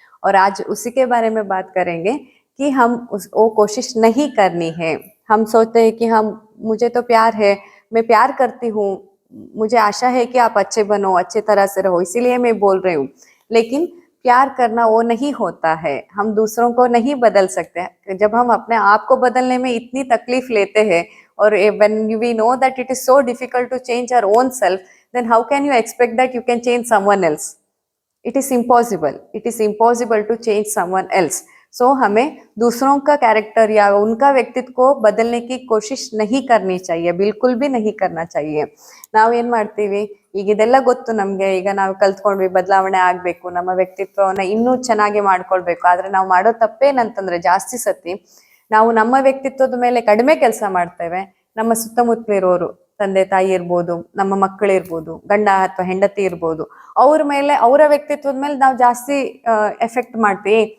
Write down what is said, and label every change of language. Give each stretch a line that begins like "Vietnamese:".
Hindi: और आज उसी के बारे में बात करेंगे कि हम वो कोशिश नहीं करनी है. हम सोचते हैं कि मुझे तो प्यार है, मैं प्यार करती हूँ, मुझे आशा है कि आप अच्छे बनो, अच्छे तरह से रहो, इसीलिए मैं बोल रही हूँ. लेकिन प्यार करना वो नहीं होता है. हम दूसरों को नहीं बदल सकते. जब हम अपने आप को बदलने में इतनी तकलीफ लेते हैं, और
English: when we know that it is so difficult to change our own self, then how can you expect that you can change someone else? It is impossible. It is impossible to change someone else.
Hindi: So हमें दूसरों का character या उनका व्यक्तित्व को बदलने की कोशिश नहीं करनी चाहिए, बिल्कुल भी नहीं करना चाहिए.
Kannada: ನಾವು ಏನ್ ಮಾಡ್ತೀವಿ, ಈಗ ಇದೆಲ್ಲ ಗೊತ್ತು ನಮ್ಗೆ, ಈಗ ನಾವು ಕಲ್ತ್ಕೊಂಡ್ವಿ ಬದಲಾವಣೆ ಆಗ್ಬೇಕು, ನಮ್ಮ ವ್ಯಕ್ತಿತ್ವವನ್ನ ಇನ್ನೂ ಚೆನ್ನಾಗಿ ಮಾಡ್ಕೊಳ್ಬೇಕು. ಆದ್ರೆ ನಾವು ಮಾಡೋ ತಪ್ಪೇನಂತಂದ್ರೆ, ಜಾಸ್ತಿ ಸತಿ ನಾವು ನಮ್ಮ ವ್ಯಕ್ತಿತ್ವದ ಮೇಲೆ ಕಡಿಮೆ ಕೆಲಸ ಮಾಡ್ತೇವೆ. ನಮ್ಮ ಸುತ್ತಮುತ್ತಲಿರೋರು, ತಂದೆ ತಾಯಿ ಇರ್ಬೋದು, ನಮ್ಮ ಮಕ್ಕಳಿರ್ಬೋದು, ಗಂಡ ಅಥವಾ ಹೆಂಡತಿ ಇರ್ಬೋದು, ಅವ್ರ ಮೇಲೆ, ಅವರ ವ್ಯಕ್ತಿತ್ವದ ಮೇಲೆ ನಾವು ಜಾಸ್ತಿ ಎಫೆಕ್ಟ್ ಮಾಡ್ತೀವಿ.